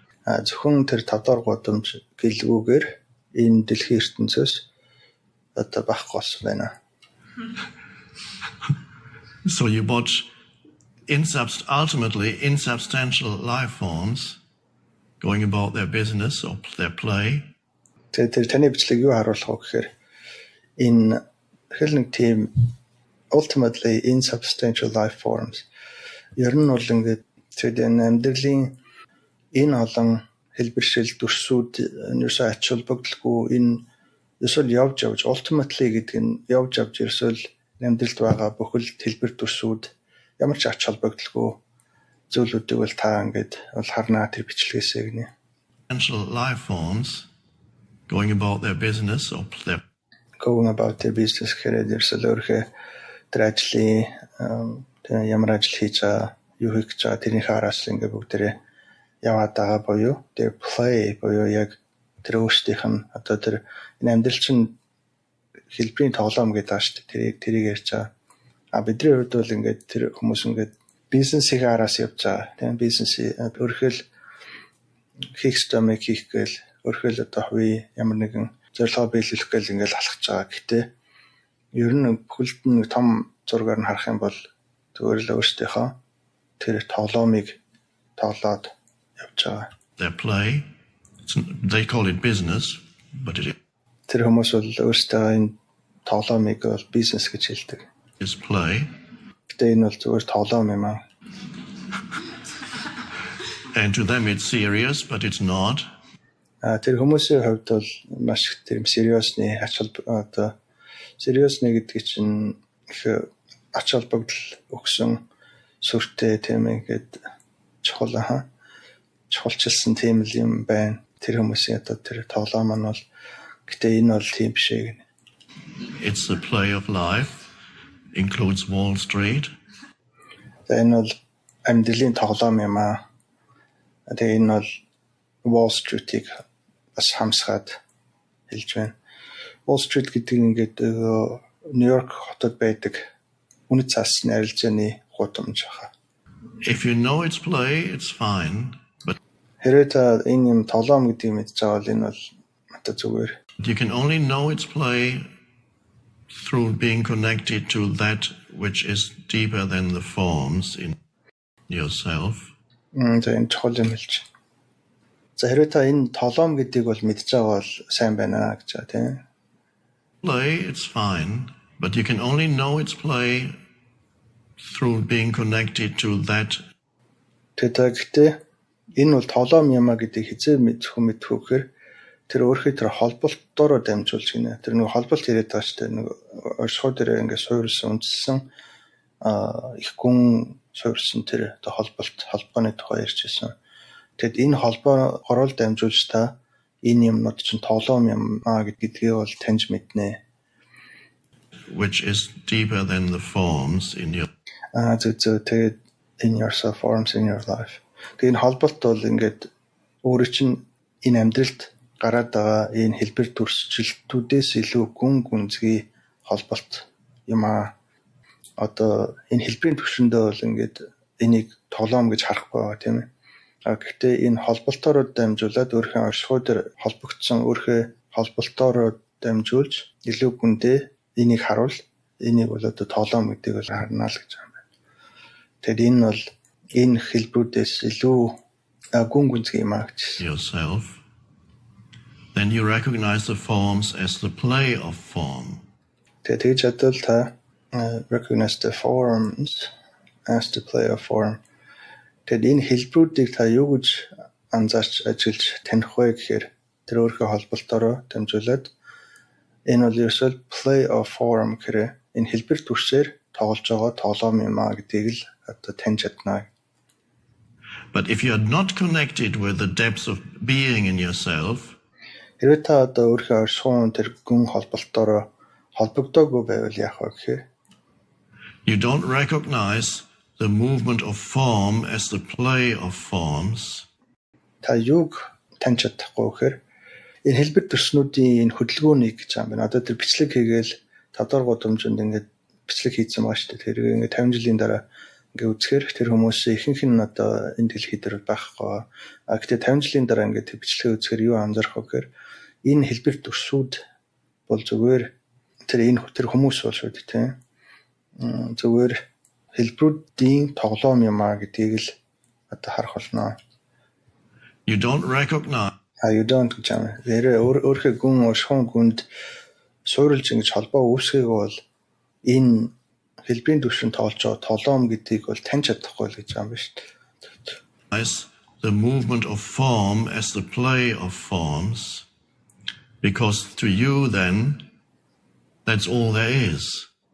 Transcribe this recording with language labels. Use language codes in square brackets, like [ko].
[mn] Зөвхөн тэр 5 дугаар гудамж гэлгүүгээр энэ дэлхийн ертөнцөөс одоо байхгүй болсон байна. [en] So you watch ultimately insubstantial life forms going about their business or their play. [mn] Тэр таны бичлэг юу харуулах вэ гэхээр энэ хэл нэг тийм [en] ultimately insubstantial life forms. [mn] Ер нь бол ингээд тэр амьдралын энэ олон хэлбэршил дүрсүүд нэрсээ ач холбогдолгүй энэ эсвэл явж ultimately гэдэг нь явж ерөөсөл амьдралд байгаа бүхэл хэлбэр дүрсүүд ямар ч ач холбогдолгүй зүйлүүдийг бол та ингээд бол харнаа тэр бичлэгээсээ гинэ. [en] Essential life forms going about their business or their [mn] гэхээр ерөөсөл өөрхөө тэр ажлын ямар ажил хийж байгаа юу хийж байгаа тэрнийхээ араас ингээд бүгдээрээ яваад байгаа буюу тэр play буюу яг тэр өөрсдийнх нь одоо тэр энэ амьдрал чинь хэлбэрийн тоглоом гэдэг байгаа шүү дээ. Тэрийг ярьж байгаа. Бидний хувьд бол ингээд тэр хүмүүс ингээд бизнесийг араас явж байгаа. Тийм бизнесийг өөрөөр хийх ёстойг хийх гээл өөрөөр одоо хувийн ямар нэгэн зорилгоо биелүүлэх гээл ингээд алхаж байгаа. Гэтэ ер нь бүхэлд нь том зургаар нь харах юм бол зүгээр л өөрсдийнхөө тэр тоглоомыг тоглоод явж байгаа. [en] Their play, they call it business, but it [mn] Тэр хүмүүс бол өөрсдөө энэ тоглоомыг бол бизнес гэж хэлдэг. [en] is play. [mn] Гэтэ энэ бол зүгээр тоглоом юм аа. [en] And to them it's serious, but it's not. [mn] Тэр хүмүүсийн хувьд бол маш их тэр сериосны ач холбогдол сериосны гэдэг чинь их ач холбогдол өгсөн сүртэй тийм ингээд чухалчилсан тийм л юм байна. Тэр хүмүүсийн одоо тэр тоглоом нь бол гэтээ энэ бол тийм биш ээ. [en] It's the play of life, includes Wall Street. [mn] Энэ бол амьдралын тоглоом юм аа. Тэгээ энэ бол Wall Street-ийг бас хамсгаад хэлж байна. Wall Street гэдэг нь ингээд Нью-Йорк хотод байдаг үнэт цаасны арилжааны гудамж байгаа. [en] If you know its play, it's fine. But [mn] Хэрвээ та энэ юм тоглоом гэдгийг мэдж байгаа бол энэ бол одоо зүгээр. [en] you can only know its play through being connected to that which is deeper than the forms in yourself. [mn] За энэ чухал юм хэлж. За хэрвээ та энэ тоглоом гэдгийг бол мэдж байгаа бол сайн байна гэж байгаа тийм. [en] Play, it's fine. But you can only know its play through being connected to that. [mn] Гэхдээ энэ бол тоглоом юм а гэдгийг хизээ мэдхүүхээр тэр өөрхий тэр холболтоор дамжуулж гинэ. Тэр нэг холболт яриад байгаа шүү дээ. Нэг оршихуй дээр ингээд суурилсан үндсэн их гүн суурилсан тэр холбооны тухай ярьж байсан. Тэгэд энэ холбоогоор дамжуулж та энэ юмнууд чинь тоглоом юм а гэдгийг бол таньж мэднэ. [en] Which is deeper than the forms in your. Тэгээд in yourself forms in your life. [mn] Тэгээд энэ холболт бол ингээд өөрөө чинь энэ амьдралд гараад байгаа энэ хэлбэр төрсчлөлтүүдээс илүү гүнзгий холболт юм аа. Одоо энэ хэлбэрийн төвшөндөө бол ингээд энийг тоглоом гэж харахгүй байгаа тийм ээ. Гэхдээ энэ холболтоор дамжуулаад өөрийнхөө оршихуй дээр холбогдсон өөрийнхөө холболтоор дамжуулж илүү гүндээ энийг харуул. Энийг бол одоо тоглоом гэдэг бол харнаа л гэж байна. Тэгэд энэ бол энэ хэлбэрүүдээс илүү гүнзгий юм аа гэж. [en] Yourself. Then you recognize the forms as the play of form. [mn] Тэгж чадвал та [en] recognize the forms as the play of form. [mn] Тэгэд энэ хэлбэрүүдийг та юу гэж анзаарч ажиллаж таних вэ гэхээр тэр өөрийнхөө холболтоор дамжуулаад энэ бол ерөөсөө [en] play of form [mn] гэхээр энэ хэлбэр төрсөөр тоглож байгаа тоглоом юм аа гэдгийг л одоо таньж чадна. [en] But if you are not connected with the depths of being in yourself, [mn] Хэрвээ та одоо өөрийнхөө оршихуун тэр гүн холболтоор холбогдоогүй байвал яах вэ гэхээр [en] you don't recognize the movement of form as the play of forms. [mn] Та юуг таньж чадахгүй гэхээр энэ хэлбэр төрснүүдийн энэ хөдөлгөөнийг гэж юм байна. Одоо тэр бичлэг хийгээл тодор гудамжинд ингээд бичлэг хийсэн байгаа шүү дээ. Тэр ингээд 50 жилийн дараа ингээд үзэхээр тэр хүмүүсийн ихэнх нь одоо энэ дэлхий дээр байхгүй. Гэхдээ 50 жилийн дараа ингээд тэр бичлэгээ үзэхээр юу анзаарах вэ гэхээр энэ хэлбэр төрсүүд бол зүгээр тэр хүмүүс бол шүү дээ тийм. Зүгээр хэлбэрүүдийн тоглоом юм аа гэдгийг л одоо харах болно. [en] You don't recognize. You don't [mn] гэж юм. Өөрийнхөө гүн оршихуун гүнд суурилж ингэж холбоо үүсгээг бол энэ хэлбэрийн түвшин тоолж байгаа тоглоом гэдгийг бол таньж чадахгүй л гэж юм байна шүү дээ. [en] The movement of form as the play of forms, because to you then that's all there is.